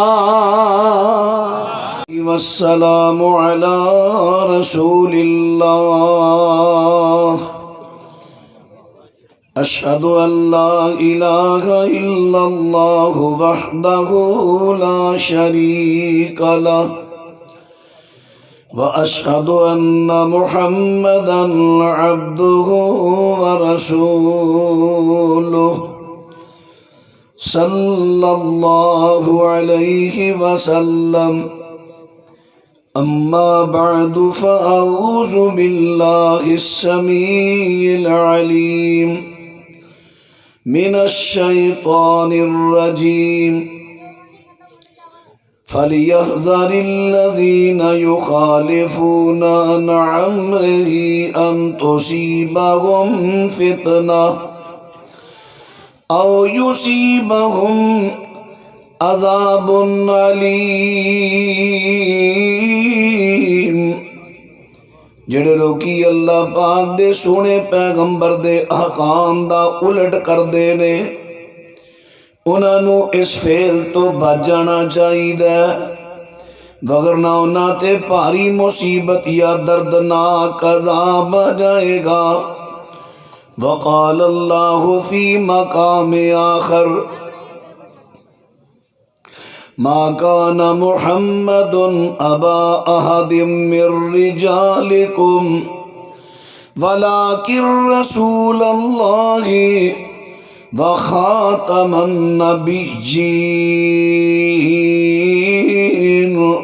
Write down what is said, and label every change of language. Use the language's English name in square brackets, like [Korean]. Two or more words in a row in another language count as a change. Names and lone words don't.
[Arabic] والسلام علی رسول اللہ، اشہد ان لا الہ الا اللہ وحدہ لا شریک لہ، واشہد ان محمدا عبدہ ورسولہ، صلی اللہ علیہ وسلم۔ اما بعد فاعوذ باللہ السمیع العلیم من الشیطان الرجیم، فَلْيَحْذَرِ الَّذِينَ يُخَالِفُونَ عَنْ أَمْرِهِ أَن تُصِيبَهُمْ فِتْنَةٌ أَوْ يُصِيبَهُمْ عَذَابٌ أَلِيمٌ۔ [Punjabi] جڑے لوکی اللہ پاک دے سونے پیغمبر دے احکام دا الٹ کر دے نے، انہاں نو اس فعل تو بچ جانا چاہیے، وگرنہ انہاں تے بھاری مصیبت یا دردناک عذاب آ جائے گا۔ [Arabic] وقال اللہ فی مقام آخر، ما کان محمد ابا احد من رجالکم ولکن رسول اللہ وخاتم النبیین۔